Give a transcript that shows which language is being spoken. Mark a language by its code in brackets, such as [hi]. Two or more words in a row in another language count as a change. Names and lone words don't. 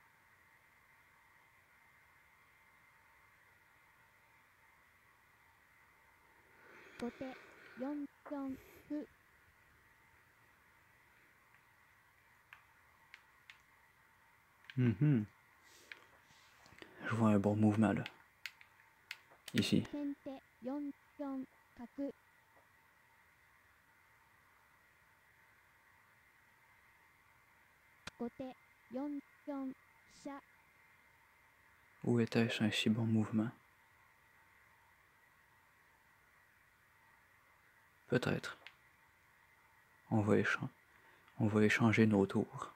[ja] 後手4四歩 [fr] Je vois un bon mouvement là. Ici. [ja] 先手4四角後手4四飛車 [fr] Où était-ce un si bon mouvement? Peut-être. On va échanger nos tours.